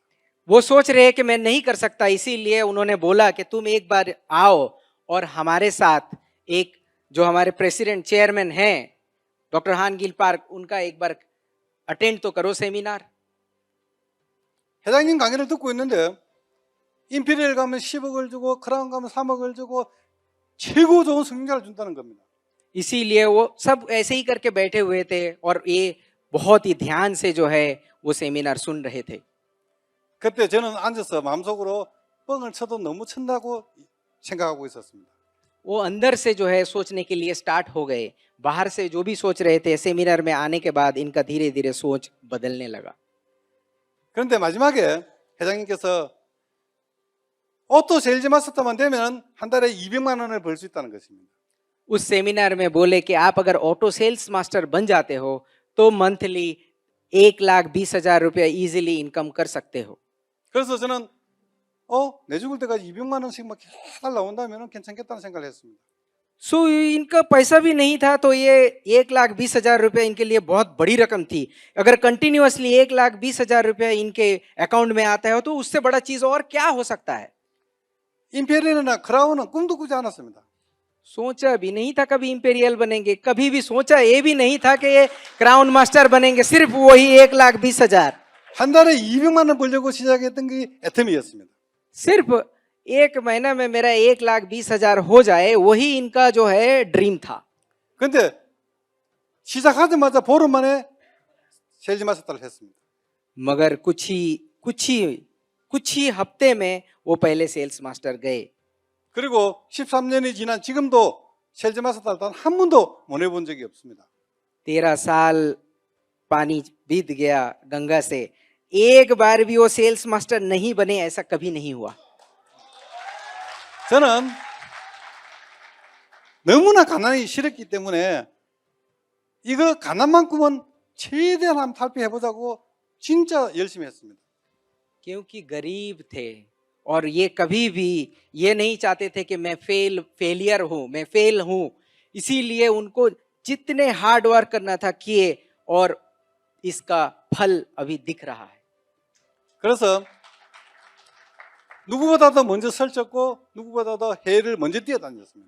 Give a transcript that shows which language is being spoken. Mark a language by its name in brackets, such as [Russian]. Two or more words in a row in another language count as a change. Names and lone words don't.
[Hindi] वो सोच रहे हैं कि मैं नहीं कर सकता, इसीलिए उन्होंने बोला कि तुम एक बार आओ और हमारे साथ एक जो हमारे [English] president chairman [Hindi] हैं डॉक्टर हान गिल पार्क, उनका एक बार अटेंड तो करो सेमिनार। [Korean] 회장님 강의를 듣고 있는데 임페리얼 가면 10억을 주고 크라운 가면 3억을 주고 최고 좋은 성적을 준다는 겁니다. [Hindi] इसीलिए वो सब ऐसे ही करके बैठे हुए थे और ये बहुत ही ध्यान से जो है वो सेमिनार सुन रहे थे। [Korean] 그때 저는 앉아서 마음속으로 뻥을 쳐도 너무 친다고 생각하고 있었습니다. [Hindi] वो अंदर से जो है सोचने के लिए स्टार्ट हो गए, बाहर से जो भी सोच रहे थे सेमिनार में आने के बाद इनका धीरे धीरे सोच बदलने लगा। [Korean] 그런데 마지막에 회장님께서 오토 세일즈 마스터만 되면 한 달에 200만 원을 벌 수 있다는 것입니다. [Hindi] उस सेमिनार में बोले कि आप अगर ऑटो सेल्स मास्टर बन जाते हो तो मंथली 1,20,000 रुपया इजीली इनकम कर सकते हो। [Korean] 그래서 저는 내 죽을 때까지 200만 원씩 막 계속 나온다면 괜찮겠다는 생각을 했습니다. [Hindi] सो इनका पैसा भी नहीं था तो ये 1,20,000 रुपया इनके लिए बहुत बड़ी रकम थी। अगर कंटिन्यूअसली 1,20,000 रुपया इनके अकाउंट में आता है तो उससे बड़ा चीज और क्या हो सकता है। [Korean] 임페리얼이나 크라운은 꿈도 꾸지 않았습니다. [Hindi] सोचा भी नहीं था कभी इंपेरियल बनेंगे, कभी भी सोचा ये भी नहीं था कि ये क्राउन मास्टर बनेंगे, सिर्फ वही 1,20,000। [Korean] 한 달에 200만 원 벌려고 시작했던 게 애터미였습니다. [Hindi] सिर्फ एक महीना में मेरा 1,20,000 हो जाए वही इनका जो है ड्रीम था। [Korean] 근데 시작하자마자 보름 만에 세일즈 마스터를 했습니다. [Hindi] मगर कुछ ही हफ्ते में वो पहले सेल्स मास्टर गए। [Korean] 그리고 13년이 지난 지금도 세일즈 마스터를 단 한 번도 못 해본 적이 없습니다. [Hindi] 13 साल पानी बीत गया गंगा से, एक बार भी वो सेल्स मास्टर नहीं बने, ऐसा कभी नहीं हुआ। [Korean] 저는 너무나 가난이 싫었기 때문에 이거 가난만큼은 최대한 한번 탈피해보자고 진짜 열심히 했습니다. [Hindi] क्योंकि गरीब थे और ये कभी भी ये नहीं चाहते थे कि मैं फेलियर हूं, मैं फेल हूं, इसीलिए उनको जितने [English] hard work [Hindi] करना था किए और इसका फल अभी दिख रहा है। [Korean] 그래서 누구보다도 먼저 설쳤고 누구보다도 해를 먼저 뛰어다녔습니다.